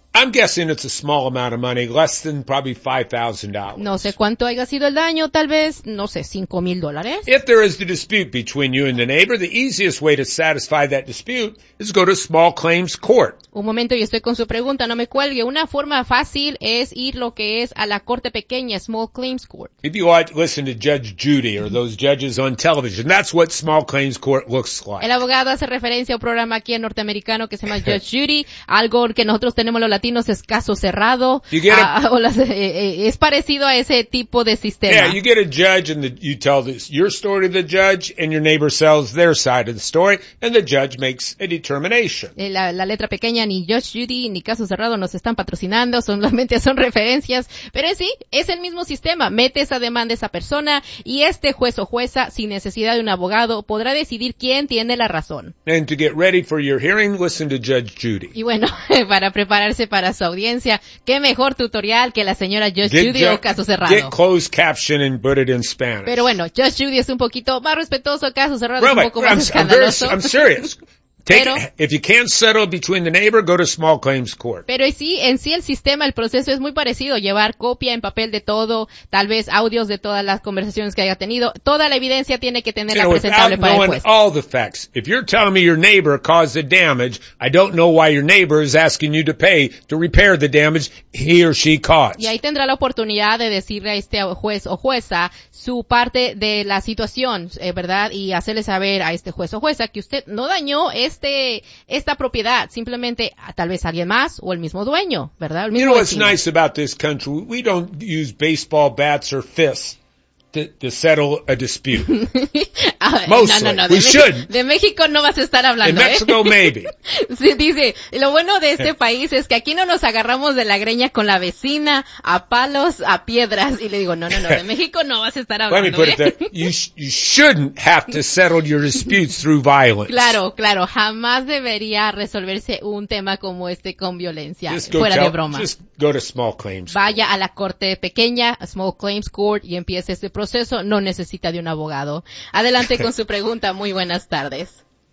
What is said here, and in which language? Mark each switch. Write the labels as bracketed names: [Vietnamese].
[English] I'm guessing it's a small amount of money, less than probably $5,000. [Spanish] No sé cuánto haya sido el daño, tal vez, no sé, $5,000. [English] If there is a dispute between you and the neighbor, the easiest way to satisfy that dispute is go to small claims court. [Spanish] Un momento, yo estoy con su pregunta, no me cuelgue. Una forma fácil es ir lo que es a la corte pequeña, small claims court. [English] If you want to listen to Judge Judy or those judges on television, that's what small claims court looks like. [Spanish] El abogado hace referencia a un programa aquí en norteamericano que se llama Judge Judy, algo que nosotros tenemos latinos es caso cerrado. Es parecido a ese tipo de sistema. [English] Yeah, you get a judge and you tell your story to the judge and your neighbor sells their side of the story and the judge makes a determination. [Spanish] La letra pequeña, ni Judge Judy ni caso cerrado nos están patrocinando, solamente son referencias, pero sí, es el mismo sistema. Mete esa demanda a esa persona y este juez o jueza, sin necesidad de un abogado, podrá decidir quién tiene la razón. [English] And to get ready for your hearing, listen to Judge Judy. [Spanish] Y bueno, para preparar para su audiencia, qué mejor tutorial que la señora Judge Judy o caso cerrado. [English] Get closed caption and put it in Spanish. [Spanish] Pero bueno, Judge Judy es un poquito más respetuoso, caso cerrado es un poco más escandaloso. [English] I'm serious. [Spanish] Pero, [English] if you can't settle between the neighbor, go to small claims court. [Spanish] Pero sí, en sí el sistema, el proceso es muy parecido. Llevar copia en papel de todo, tal vez audios de todas las conversaciones que haya tenido. Toda la evidencia tiene que tenerla presentable para el juez. [English] All the facts. If you're telling me your neighbor caused the damage, I don't know why your neighbor is asking you to pay to repair the damage he or she caused. [Spanish] Y ahí tendrá la oportunidad de decirle a este juez o jueza su parte de la situación, ¿verdad? Y hacerle saber a este juez o jueza que usted no dañó esta propiedad, simplemente tal vez alguien más o el mismo dueño, ¿verdad? El mismo [English] vecino. You know what's nice about this country? We don't use baseball bats or fists to settle a dispute. Mostly. [Spanish] No, no, no. [English] We should. [Spanish] De México no vas a estar hablando, [English] in Mexico, [Spanish] ¿eh? [English] Maybe. [Spanish] Sí, dice, lo bueno de este país es que aquí no nos agarramos de la greña con la vecina, a palos, a piedras. Y le digo, no, no, no, de México no vas a estar hablando, [English] let me put it there. You shouldn't have to settle your disputes through violence. [Spanish] Claro, claro. Jamás debería resolverse un tema como este con violencia. Fuera de broma. [English] Just go to small claims. [Spanish] Vaya a la corte pequeña, small claims court, y empiece este proceso, no necesita de un abogado. Adelante con su pregunta. Muy buenas tardes.